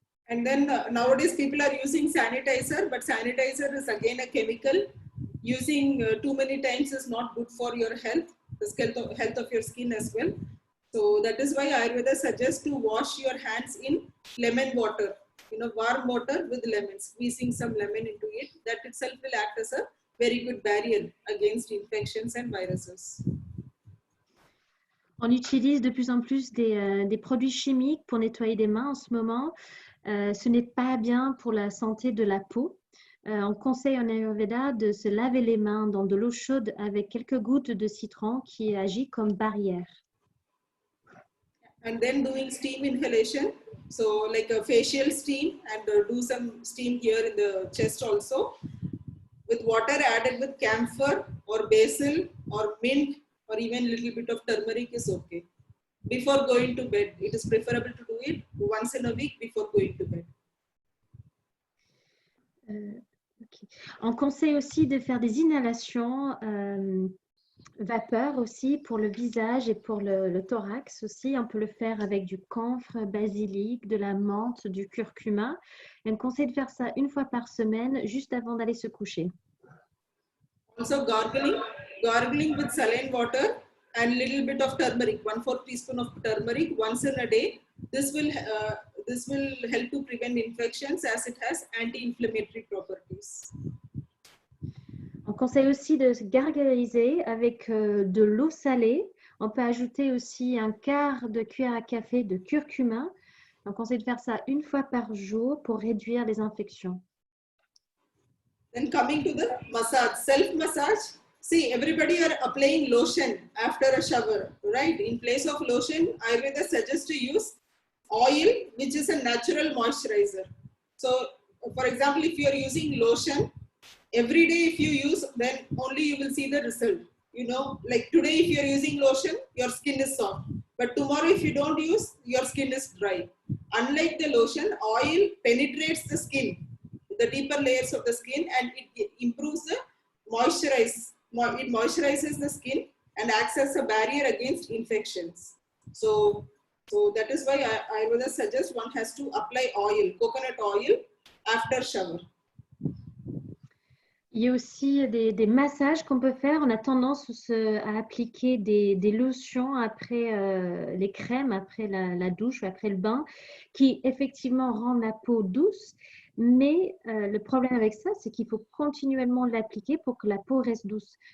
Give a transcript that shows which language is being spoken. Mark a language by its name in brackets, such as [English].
[English] And then nowadays people are using sanitizer, but sanitizer is again a chemical. Using too many times is not good for your health, the health of your skin as well. So that is why Ayurveda suggests to wash your hands in lemon water, warm water with lemon, squeezing some lemon into it. That itself will act as a very good barrier against infections and viruses. [French] On utilise de plus en plus des produits chimiques pour nettoyer les mains en ce moment. Ce n'est pas bien pour la santé de la peau. on conseille en Ayurveda de se laver les mains dans de l'eau chaude avec quelques gouttes de citron qui agit comme barrière. [English] And then doing steam inhalation, so like a facial steam, and do some steam here in the chest also, with water added with camphor or basil or mint or even a little bit of turmeric is okay. Before going to bed, it is preferable to do it once in a week before going to bed. Okay. [French] On conseille aussi de faire des inhalations vapeur aussi pour le visage et pour le thorax aussi. On peut le faire avec du camphre, basilic, de la menthe, du curcuma. Et on conseille de faire ça une fois par semaine, juste avant d'aller se coucher. [English] Also gargling with saline water and little bit of turmeric, 1/4 teaspoon of turmeric once in a day. This will help to prevent infections as it has anti-inflammatory properties. [French] On conseille aussi de se gargariser avec de l'eau salée. On peut ajouter aussi un quart de cuillère à café de curcuma. On conseille de faire ça une fois par jour pour réduire les infections. [English] Then coming to the massage, self-massage. See, everybody are applying lotion after a shower, right? In place of lotion, Ayurveda suggests to use oil, which is a natural moisturizer. So, for example, if you are using lotion, every day if you use, then only you will see the result. You know, like today if you are using lotion, your skin is soft. But tomorrow if you don't use, your skin is dry. Unlike the lotion, oil penetrates the skin, the deeper layers of the skin, and it improves the it moisturizes the skin and acts as a barrier against infections. So that is why Ayurveda suggests one has to apply oil, coconut oil, after shower. [French] Il y a aussi des massages qu'on peut faire. On a tendance à appliquer des lotions après les crèmes, après la douche ou après le bain, qui effectivement rendent la peau douce. Mais le problème avec ça, c'est qu'il faut continuellement l'appliquer pour que la peau reste douce.